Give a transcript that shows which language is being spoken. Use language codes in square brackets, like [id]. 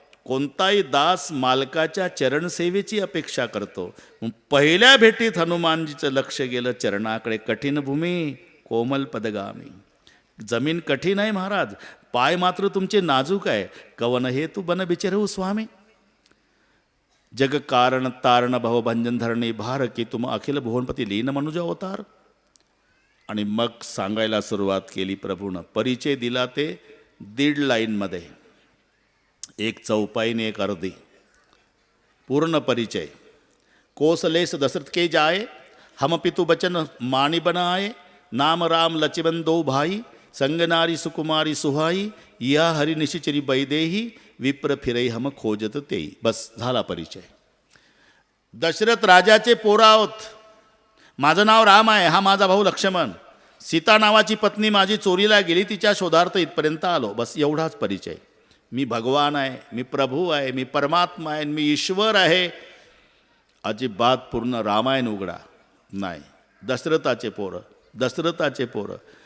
[mr] कोणताही दास मालकाच्या चरणसेवेची अपेक्षा करतो. पहिल्या भेटीत हनुमानजीचं लक्ष गेलं चरणाकडे. कठीण भूमी कोमल पदगामी. जमीन कठीण आहे महाराज, पाय मात्र तुमचे नाजूक आहे. [awa] कवन हेतू बन बिचरहू स्वामी. जग कारण तारण भवभंजन धरणी भार की तुम अखिल भुवनपती लीन मनुज अवतार. [mr] आणि मग सांगायला सुरुवात केली प्रभूनं. परिचय दिला ते 1.5 लाईनमध्ये, एक चौपाईने एक अर्धी. पूर्ण परिचय. [awa] कोसलेस दशरथ के जाए हम पितु बचन मानी बनाए नाम राम लचिबन दो भाई संगनारी सुकुमारी सुहाई या हरि निशिचरी बैदेही विप्र फिरे हम खोजत तेई. [mr] बस झाला परिचय. दशरथ राजाचे पोरं आहोत. माझं नाव राम आहे, हा माझा भाऊ लक्ष्मण. सीता नावाची पत्नी माझी चोरीला गेली, तिच्या शोधार्थ इथपर्यंत आलो. बस एवढाच परिचय. मी भगवान आहे, मी प्रभू आहे, मी परमात्मा आहे, मी ईश्वर आहे. अजिबात पूर्ण रामायण उघडा नाही. दशरथाचे पोरं, दशरथाचे पोरं.